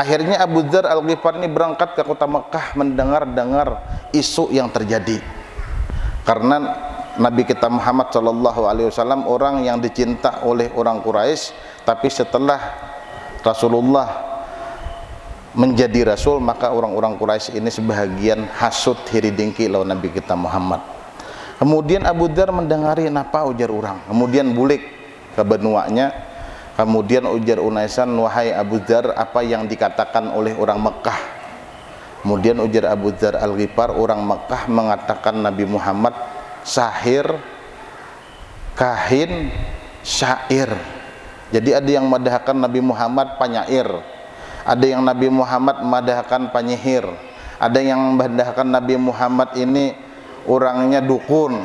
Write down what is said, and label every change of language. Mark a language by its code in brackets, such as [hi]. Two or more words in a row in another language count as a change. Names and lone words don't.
[id] Akhirnya Abu Dzar Al-Ghifari ini berangkat ke kota Mekah mendengar-dengar isu yang terjadi. Karena Nabi kita Muhammad SAW orang yang dicinta oleh orang Quraisy, tapi setelah Rasulullah menjadi rasul, maka orang-orang Quraisy ini sebahagian hasud hiridingki lawan Nabi kita Muhammad. [bjn] Kemudian Abu Dzar mendengari napa ujar orang, kemudian bulik ke benuanya. [id] Kemudian ujar Unaisan, wahai Abu Dzar, apa yang dikatakan oleh orang Mekah? Kemudian ujar Abu Dzar Al-Ghifar, orang Mekah mengatakan Nabi Muhammad [ar] ساحر، كاهن، شاعر. [bjn] Jadi ada yang madahkan Nabi Muhammad penyair, ada yang Nabi Muhammad madahkan penyihir, ada yang madahkan Nabi Muhammad ini orangnya dukun.